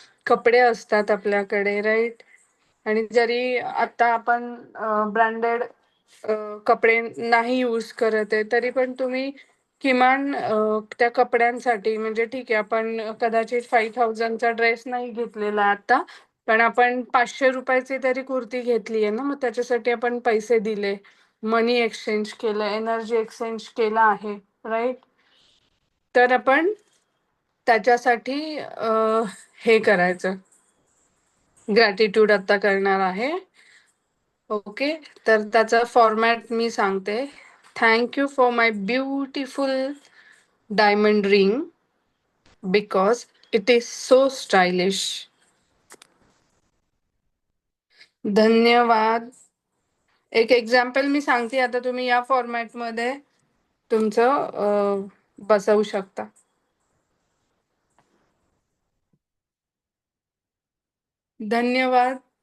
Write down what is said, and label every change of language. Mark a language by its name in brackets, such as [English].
[Marathi] कपडे असतात आपल्याकडे, राईट. आणि जरी आता आपण ब्रँडेड कपडे नाही यूज करत आहे तरी पण तुम्ही किमान त्या कपड्यांसाठी, म्हणजे ठीक आहे आपण कदाचित 5000चा ड्रेस नाही घेतलेला आता, पण आपण 500 रुपयाची तरी कुर्ती घेतली आहे ना, मग त्याच्यासाठी आपण पैसे दिले, मनी एक्सचेंज केलं, एनर्जी एक्सचेंज केला आहे, राईट. तर आपण त्याच्यासाठी हे करायचं, ग्रॅटिट्यूड आता करणार आहे. ओके, तर त्याचा फॉर्मॅट मी सांगते. [English] Thank you for my beautiful diamond ring because it is so stylish. [Marathi] धन्यवाद. एक एक्झाम्पल मी सांगते आता, तुम्ही या फॉर्मॅटमध्ये तुमचं बसवू शकता. धन्यवाद.